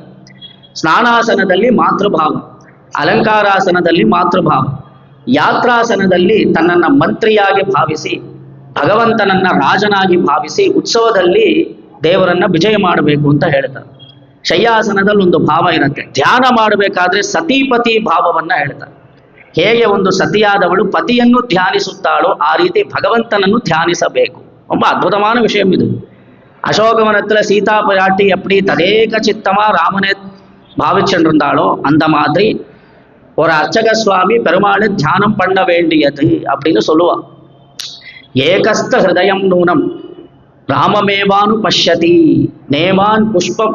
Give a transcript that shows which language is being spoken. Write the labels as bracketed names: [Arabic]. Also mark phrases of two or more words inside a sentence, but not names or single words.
[Kannada] ಸ್ನಾನಾಸನದಲ್ಲಿ ಮಾತೃಭಾವ, ಅಲಂಕಾರಾಸನದಲ್ಲಿ ಮಾತೃಭಾವ, ಯಾತ್ರಾಸನದಲ್ಲಿ ತನ್ನನ್ನ ಮಂತ್ರಿಯಾಗಿ ಭಾವಿಸಿ ಭಗವಂತನನ್ನ ರಾಜನಾಗಿ ಭಾವಿಸಿ ಉತ್ಸವದಲ್ಲಿ ದೇವರನ್ನ ವಿಜಯ ಮಾಡಬೇಕು ಅಂತ ಹೇಳ್ತಾರೆ. ಶಯ್ಯಾಸನದಲ್ಲಿ ಒಂದು ಭಾವ ಇರುತ್ತೆ. ಧ್ಯಾನ ಮಾಡಬೇಕಾದ್ರೆ ಸತೀಪತಿ ಭಾವವನ್ನ ಹೇಳ್ತಾರೆ. ಹೇಗೆ ಒಂದು ಸತಿಯಾದವಳು ಪತಿಯನ್ನು ಧ್ಯಾನಿಸುತ್ತಾಳೋ ಆ ರೀತಿ ಭಗವಂತನನ್ನು ಧ್ಯಾನಿಸಬೇಕು. [Tamil] ரொம்ப அற்புதமான விஷயம் இது. அசோகவனத்துல சீதா பிராட்டி எப்படி ததேக சித்தமா ராமனை பாவிச்சுருந்தாளோ அந்த மாதிரி ஒரு அர்ச்சக சுவாமி பெருமாளை தியானம் பண்ண வேண்டியது அப்படின்னு சொல்லுவான். [Sanskrit] एकस्थ हृदयं नूनं राममेवानु पश्यति नेवान् पुष्पम्.